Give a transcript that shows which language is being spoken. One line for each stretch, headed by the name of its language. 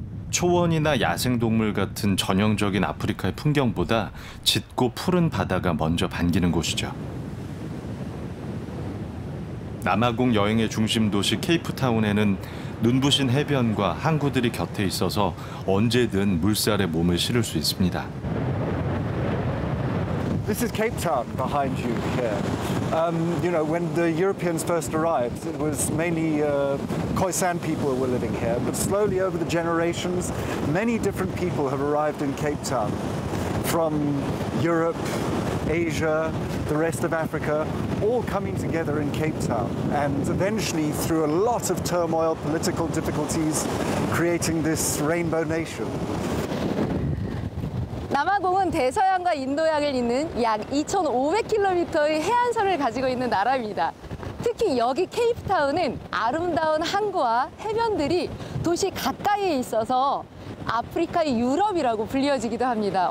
Korean: 초원이나 야생동물 같은 전형적인 아프리카의 풍경보다 짙고 푸른 바다가 먼저 반기는 곳이죠. 남아공 여행의 중심 도시 케이프타운에는 눈부신 해변과 항구들이 곁에 있어서 언제든 물살에 몸을 실을 수 있습니다.
English: This is Cape Town behind you here. When the Europeans first arrived, it was mainly Khoisan people were living here. But slowly over the generations, many different people have arrived in Cape Town. From Europe, Asia, the rest of Africa, all coming together in Cape Town. And eventually, through a lot of turmoil, political difficulties, creating this rainbow nation.
Korean: 남아공은 대서양과 인도양을 잇는 약 2,500km의 해안선을 가지고 있는 나라입니다. 특히 여기 케이프타운은 아름다운 항구와 해변들이 도시 가까이에 있어서 아프리카의 유럽이라고 불리워지기도 합니다.